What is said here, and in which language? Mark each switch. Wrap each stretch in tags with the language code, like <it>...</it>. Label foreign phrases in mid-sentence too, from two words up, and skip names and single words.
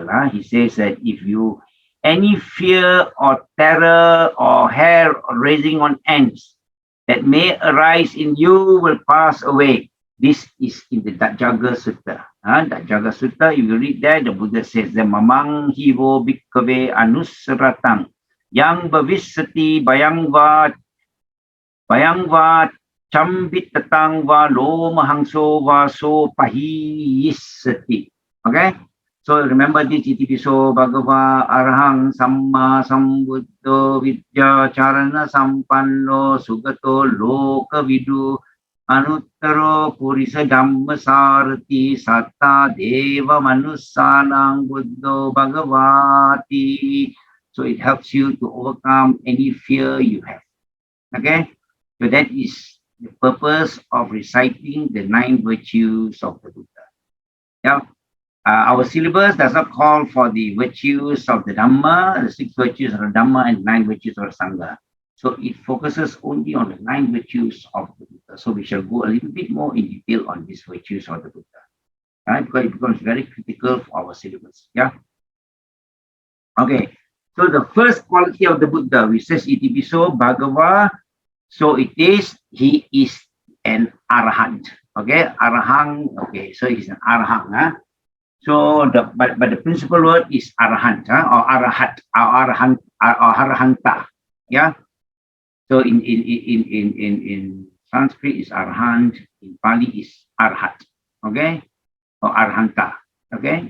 <en>Huh? He says that if you any fear or terror or hair raising on ends that may arise in you will pass away. This is in the Jaga Sutta. Jaga Sutta, if you read that, the Buddha says that</en> <pi>Mamang hivo bhikkave anusratang yang bhavisati bayangva chambit tatang va lo mahangso va so pahiyisati.</pi> <en>Okay? So remember this</en> <pi>itipiso bhagava arahang samma sambuddho vidya charana sampanno sugato loka vidu anuttaro purisa dhamma sarati satta deva manusanang buddho bhagavati.</pi> <en>So it helps you to overcome any fear you have. Okay? So that is the purpose of reciting the 9 virtues of the Buddha. Yeah. Our syllabus does not call for the virtues of the Dhamma, the 6 virtues of the Dhamma and 9 virtues of the Sangha. So it focuses only on the 9 virtues of the Buddha. So we shall go a little bit more in detail on these virtues of the Buddha. Right? Because it becomes very critical for our syllabus. Yeah. Okay. So the first quality of the Buddha, which says</en> <pi>Itipiso Bhagava.</pi> <en>So it is, he is an Arahant. Okay. Arahang. Okay. So he's an Arahang. Huh? So but the principal word is arahant, or arahat, or arahanta. Yeah. So in Sanskrit is arahant, in Pali is arhat. Okay, or arahanta. Okay.</en>